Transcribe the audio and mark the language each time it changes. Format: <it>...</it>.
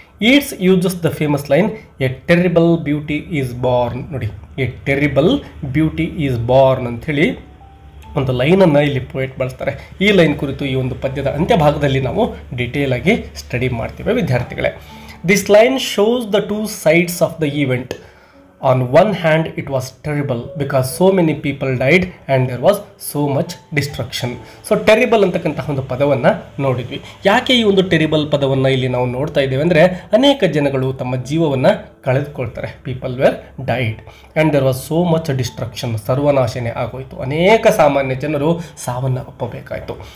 <en>Yeats uses the famous line, a terrible beauty is born.</en> <kn>ನೋಡಿ,</kn> <en>a terrible beauty is born</en> <kn>ಅಂಥೇಳಿ ಒಂದು ಲೈನನ್ನು ಇಲ್ಲಿ poet ಬಳಸ್ತಾರೆ. ಈ ಲೈನ್ ಕುರಿತು ಈ ಒಂದು ಪದ್ಯದ ಅಂತ್ಯಭಾಗದಲ್ಲಿ ನಾವು ಡಿಟೇಲ್ ಆಗಿ ಸ್ಟಡಿ ಮಾಡ್ತೀವಿ ವಿದ್ಯಾರ್ಥಿಗಳೇ.</kn> <en>This line shows the two sides of the event. On one hand, it was terrible because so many people died and there was so much destruction.</en> <kn>So terrible ಅಂತಕ್ಕಂತಹ ಒಂದು ಪದವನ್ನು ನೋಡಿದ್ವಿ. ಯಾಕೆ ಈ ಒಂದು ಟೆರಿಬಲ್ ಪದವನ್ನು ಇಲ್ಲಿ ನಾವು ನೋಡ್ತಾ ಇದ್ದೇವೆ ಅಂದರೆ, ಅನೇಕ ಜನಗಳು ತಮ್ಮ ಜೀವವನ್ನು ಕಳೆದುಕೊಳ್ತಾರೆ.</kn> <en>People were died and there was so much destruction.</en> <kn>ಸರ್ವನಾಶನೆ ಆಗೋಯಿತು. ಅನೇಕ ಸಾಮಾನ್ಯ ಜನರು ಸಾವನ್ನು ಅಪ್ಪಬೇಕಾಯಿತು.</kn>